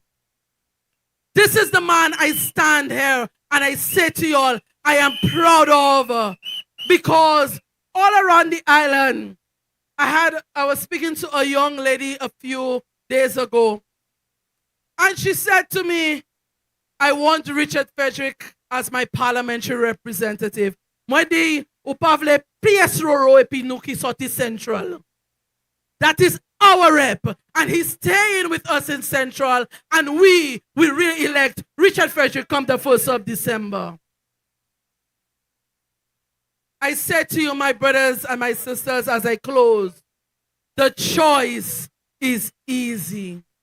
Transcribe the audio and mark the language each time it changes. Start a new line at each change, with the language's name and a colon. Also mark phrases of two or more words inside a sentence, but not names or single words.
English: This is the man I stand here and I say to you all, I am proud of, because all around the island, I was speaking to a young lady a few days ago, and she said to me, I want Richard Frederick as my parliamentary representative.
Saint Lucian Creole French: Moi di, ou pa vle PS Roro epi nou ki sorti Central.
English: That is our rep, and he's staying with us in Central, and we will re-elect Richard Frederick come the 1st of December. I said to you, my brothers and my sisters, as I close, the choice is easy.